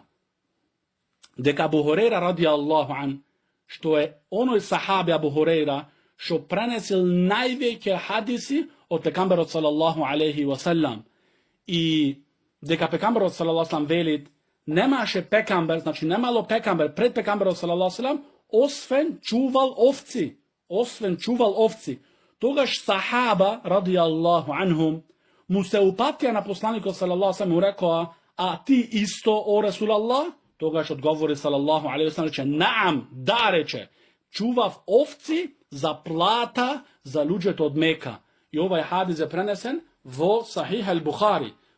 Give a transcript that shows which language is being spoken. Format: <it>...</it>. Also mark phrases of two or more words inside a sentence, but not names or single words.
<mk>Дека Абу Хурейра</mk> <ar>رضي الله عنه,</ar> <mk>што е оној сахаби Абу Хурейра, што пренесил највеќе хадиси од пекамберот</mk> <ar>صلى الله عليه وسلم.</ar> <mk>И дека пекамберот</mk> <ar>صلى الله عليه وسلم</ar> <mk>велит, немаше пекамбер, значи немало пекамбер пред пекамберот</mk> <ar>صلى الله عليه وسلم,</ar> <mk>освен чувал овци. Тогаш сахаба</mk> <ar>رضي الله عنهم</ar> <mk>му се упатија на посланикот</mk> <ar>صلى الله عليه وسلم,</ar> <mk>му рекоа, а ти исто</mk> <ar>يا رسول الله?</ar> <mk>Тогаш одговори</mk> <ar>صلى الله عليه وسلم,</ar> <mk>рече, наам, да, рече, чував овци за плата за луѓето од Мека. И овај хадис е пренесен во Сахих ал-Бухари.</mk>